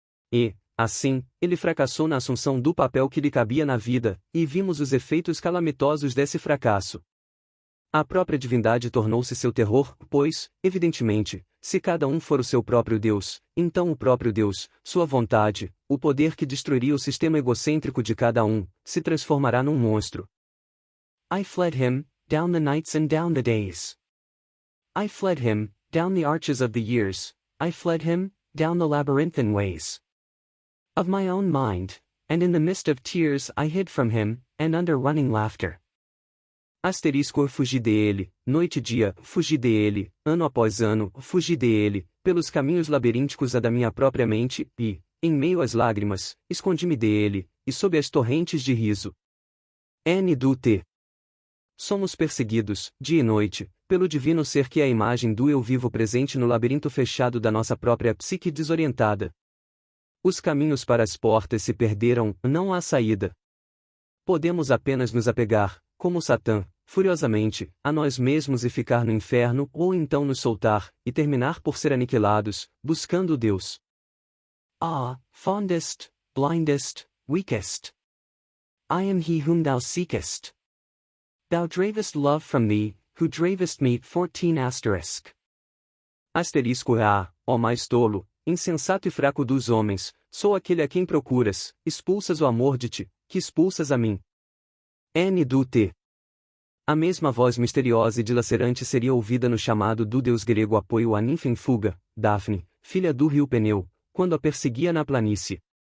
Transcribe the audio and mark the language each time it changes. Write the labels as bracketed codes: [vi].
[pt] E, assim, ele fracassou na assunção do papel que lhe cabia na vida, e vimos os efeitos calamitosos desse fracasso. A própria divindade tornou-se seu terror, pois, evidentemente, se cada um for o seu próprio Deus, então o próprio Deus, sua vontade, o poder que destruiria o sistema egocêntrico de cada um, se transformará num monstro. [en] I fled him, down the nights and down the days. I fled him, down the arches of the years, I fled him, down the labyrinthine ways of my own mind, and in the mist of tears I hid from him, and under running laughter. [pt] Asterisco, fugi dele, noite e dia, fugi dele, ano após ano, fugi dele, pelos caminhos labirínticos da minha própria mente, e, em meio às lágrimas, escondi-me dele, e sob as torrentes de riso. N. do T. Somos perseguidos, dia e noite, pelo divino ser que é a imagem do eu vivo presente no labirinto fechado da nossa própria psique desorientada. Os caminhos para as portas se perderam, não há saída. Podemos apenas nos apegar, como Satã, furiosamente, a nós mesmos e ficar no inferno, ou então nos soltar, e terminar por ser aniquilados, buscando Deus. [en] Ah, fondest, blindest, weakest. I am he whom thou seekest. Thou dravest love from thee, who dravest me. [pt] 14 Asterisco A, ó mais tolo, insensato e fraco dos homens, sou aquele a quem procuras, expulsas o amor de ti, que expulsas a mim. N do T. A mesma voz misteriosa e dilacerante seria ouvida no chamado do deus grego apoio à ninfa em fuga, Daphne, filha do rio Peneu, quando a perseguia na planície.